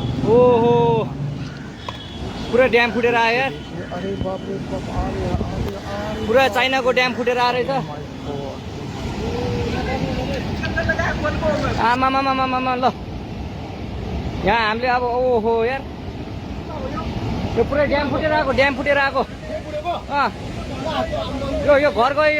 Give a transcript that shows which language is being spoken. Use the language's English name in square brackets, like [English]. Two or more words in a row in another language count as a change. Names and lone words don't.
[Nepali] ओहो पुरा ड्याम फुटेर आयो यार। [Hindi] अरे बाप रे बाप आ गया [Nepali] पुरा चाइनाको ड्याम फुटेर आएर रहेछ। आमामामामामा ल यहाँ हामीले अब ओहो यार यो पुरै ड्याम फुटेर आएको यो घर गयो यो।